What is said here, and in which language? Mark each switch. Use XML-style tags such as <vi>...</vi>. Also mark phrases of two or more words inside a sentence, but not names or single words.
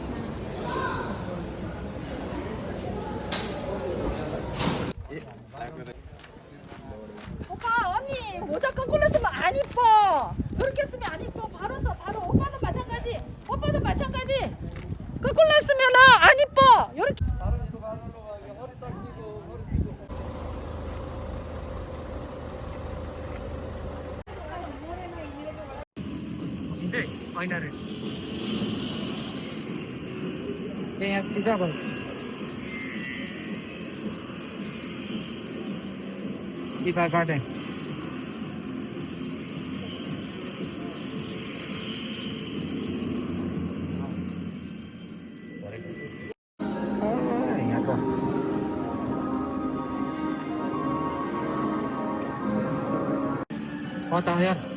<ko>오빠 언니 모자 거꾸로 쓰면 안 이뻐. 이렇게 쓰면 안 이뻐. 바로 써 바로. 오빠도 마찬가지. 거꾸로 쓰면은 안 이뻐. 이렇게.</ko> <ne>हिँड्दै ऐनाहरू यहाँ सिधा भयो Iba Garden यहाँको कता यार</ne>